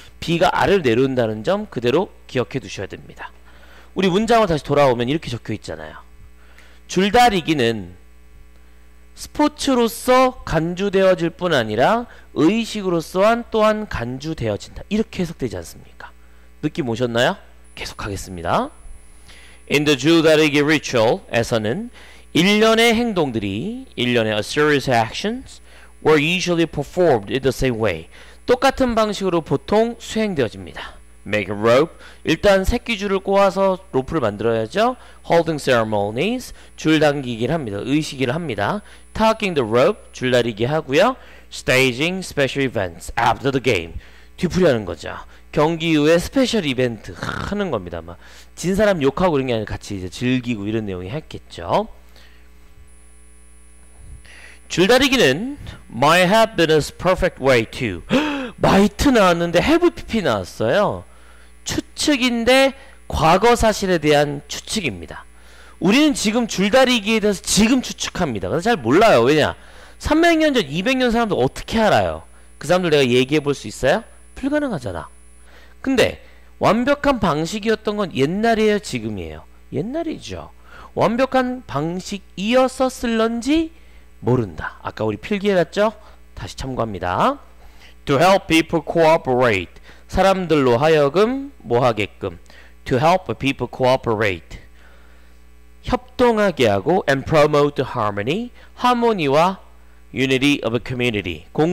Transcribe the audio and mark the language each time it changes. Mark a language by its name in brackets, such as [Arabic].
[Korean] B가 R을 내려온다는 점 그대로 기억해 두셔야 됩니다. 우리 문장으로 다시 돌아오면 이렇게 적혀 있잖아요. 줄다리기는 스포츠로서 간주되어질 뿐 아니라 의식으로서 또한 간주되어진다. 이렇게 해석되지 않습니까? 느낌 오셨나요? 계속하겠습니다. [English] In the 줄다리기 ritual에서는 [Korean] 일련의 행동들이 일련의 [English] a series of actions were usually performed in the same way. [Korean] 똑같은 방식으로 보통 수행되어집니다. [English] Make a rope. [Korean] 일단 새끼줄을 꼬아서 로프를 만들어야죠. [English] Holding ceremonies. [Korean] 줄 당기기를 합니다. 의식을 합니다. [English] Tucking the rope. [Korean] 줄다리기 하고요. [English] Staging special events after the game. [Korean] 뒤풀이하는 거죠. 경기 이후에 스페셜 이벤트 하는 겁니다. 막 진 사람 욕하고 이런 게 아니라 같이 이제 즐기고 이런 내용이 했겠죠. 줄다리기는 [English] might have been a perfect way to. [Korean] might 나왔는데 have pp 나왔어요. 추측인데 과거 사실에 대한 추측입니다. 우리는 지금 줄다리기에 대해서 지금 추측합니다. 그래서 잘 몰라요. 왜냐? 300년 전, 200년 사람들 어떻게 알아요? 그 사람들 내가 얘기해 볼 수 있어요? 불가능하잖아. 근데 완벽한 방식이었던 건 옛날이에요, 지금이에요? 옛날이죠. 완벽한 방식이었었을런지 모른다. 아까 우리 필기해놨죠? 다시 참고합니다. [English] To help people cooperate. [Korean] 사람들로 하여금 뭐 하게끔. [English] To help people cooperate. [Korean] 협동하게 하고 [English] and promote harmony. [Korean] 하모니와 [English] unity of a community.